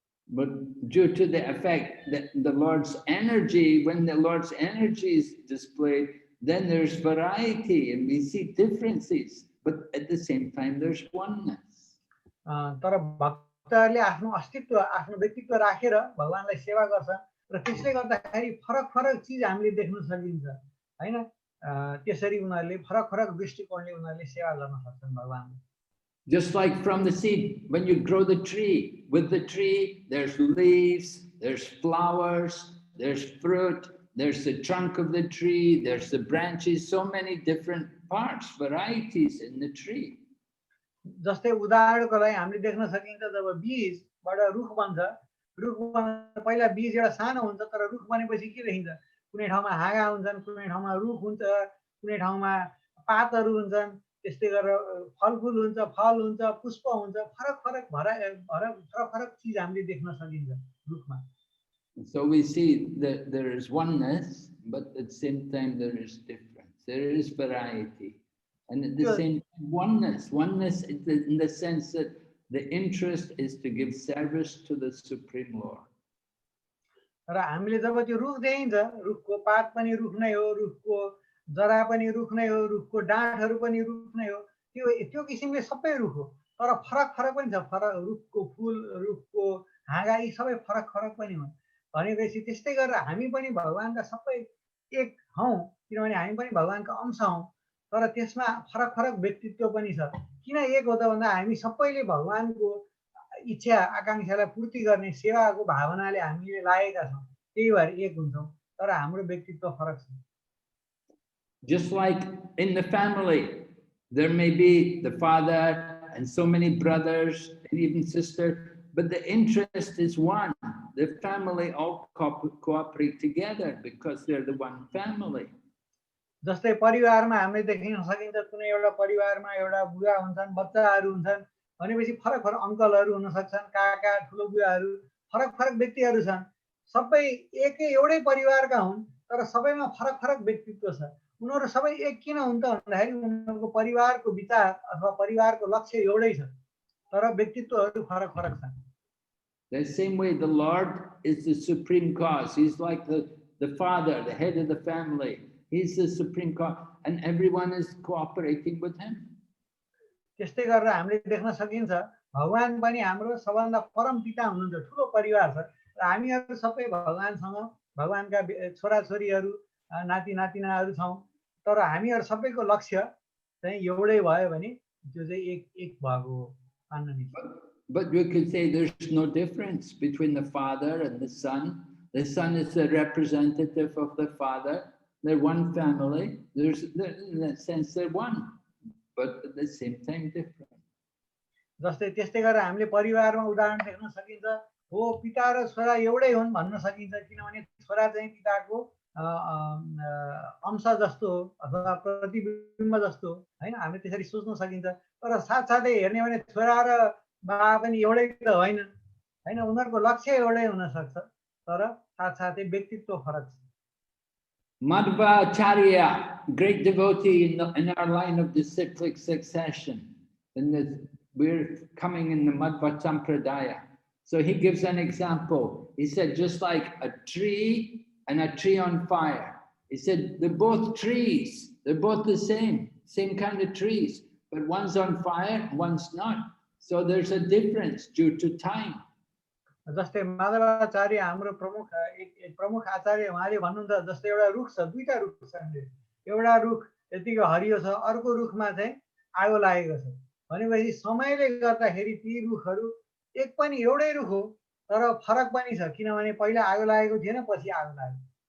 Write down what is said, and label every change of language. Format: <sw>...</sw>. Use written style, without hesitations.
<en>But due to the effect that the Lord's energy, when the Lord's energy is displayed, then there's variety and we see differences, but at the same time there's oneness.</en> <ne>तर भक्तहरूले आफ्नो अस्तित्व आफ्नो व्यक्तित्व राखेर भगवानलाई सेवा गर्छन् र त्यसले गर्दाखेरि फरक फरक चीज हामीले देख्न सकिन्छ हैन त्यसरी उनीहरूले फरक फरक दृष्टिकोणले उनीहरूले सेवा गर्न सक्छन् भगवानलाई</ne> <en>Just like from the seed, when you grow the tree, with the tree, there's leaves, there's flowers, there's fruit, there's the trunk of the tree, there's the branches, so many different parts, varieties in the tree.</en> <ne>जस्तै उदाहरणको लागि हामीले देख्न सकिन्छ जब बीजबाट रुख बन्छ पहिला बीज एउटा सानो हुन्छ तर रुख बनेपछि के देखिन्छ कुनै ठाउँमा हाँगा हुन्छन् कुनै ठाउँमा रुख हुन्छ कुनै ठाउँमा पातहरू हुन्छन् त्यस्तै गरेर फलफुल हुन्छ फल हुन्छ पुष्प हुन्छ फरक फरक फरक फरक चीज हामीले देख्न सकिन्छ रुखमा</ne> <en>So we see that there is oneness, but at the same time there is difference. There is variety. And at the same time, oneness in the sense that the interest is to give service to the Supreme Lord.</en> <ne>र हामीले जब त्यो रुख देखिन्छ रुखको पात पनि रुख नै हो रुखको जरा पनि रुख नै हो रुखको डाँठहरू पनि रुख नै हो त्यो किसिमले सबै रुख हो तर फरक फरक पनि छ फरक रुखको फूल रुखको हाँगा यी सबै फरक फरक पनि हुन् भनेपछि त्यस्तै गरेर हामी पनि भगवानका सबै एक हौं किनभने हामी पनि भगवानका अंश हौं तर त्यसमा फरक फरक व्यक्तित्व पनि छ किन एक हो त भन्दा हामी सबैले भगवानको इच्छा आकांक्षालाई पूर्ति गर्ने सेवाको भावनाले हामीले लागेका छौं त्यही भएर एक हुन्छौं तर हाम्रो व्यक्तित्व फरक छ</ne> <en>Just like in the family, there may be the father and so many brothers and even sisters, but the interest is one. The family all cooperate together because they're the one family.</en> <ne>जस्तै परिवारमा हामीले देख्न सकिन्छ कुनै एउटा परिवारमा एउटा बुवा हुन्छन् बच्चाहरू हुन्छन् भनेपछि फरक फरक अङ्कलहरू हुन सक्छन् काका ठुलो बुवाहरू फरक फरक व्यक्तिहरू छन् सबै एउटै परिवारका हुन् तर सबैमा फरक फरक व्यक्तित्व छ उनीहरू सबै एक किन हुन् त भन्दाखेरि उनीहरूको परिवारको विचार अथवा परिवारको लक्ष्य एउटै छ तर व्यक्तित्वहरू फरक फरक छन्</ne> <en>The same way the Lord is the supreme cause. He's like the father, the head of the family. He's the supreme cause and everyone is cooperating with him.</en> <ne>त्यस्तै गरेर हामीले देख्न सकिन्छ भगवान पनि हाम्रो सबभन्दा परम पिता हुनुहुन्छ ठुलो परिवार छ र हामीहरू सबै भगवानसँग भगवानका छोराछोरीहरू नाति नातिनाहरू छौं तर हामीहरू सबैको लक्ष्य चाहिँ एउटै भयो भने त्यो चाहिँ एक भएको हो</ne> <en>But we could say there's no difference between the father and the son. The son is the representative of the father. They're one family. In that sense, they're one, but at the same time different.</en> <ne>जस्तै त्यस्तै गरेर हामीले परिवारमा उदाहरण देख्न सकिन्छ हो पिता र छोरा एउटै हुन् भन्न सकिन्छ किनभने छोरा चाहिँ पिताको अंश जस्तो हो अथवा प्रतिबिम्ब जस्तो हो हैन हामीले त्यसरी सोच्न सकिन्छ तर साथसाथै हेर्ने भने छोरा र बा पनि एउटै त होइन हैन उनीहरुको लक्ष्य एउटै हुन सक्छ तर साथसाथै व्यक्तित्व फरक छ</ne> <en>Madhvacharya, great devotee in our line of the cyclic succession. We're coming in the Madhva Sampradaya. So he gives an example. He said, just like a tree and a tree on fire. He said, they're both trees. They're both the same kind of trees. But one's on fire, one's not. So there's a difference due to time.</en> <ne>जस्तै माधवाचार्य हाम्रो एक प्रमुख आचार्य उहाँले भन्नुहुन्छ जस्तै एउटा रुख छ दुईटा रुख छन् एउटा रुख यतिको हरियो छ अर्को रुखमा चाहिँ आगो लागेको छ भनेपछि समयले गर्दाखेरि ती रुखहरू एक पनि एउटै रुख हो तर फरक पनि छ किनभने पहिला आगो लागेको थिएन पछि आगो लाग्यो</ne>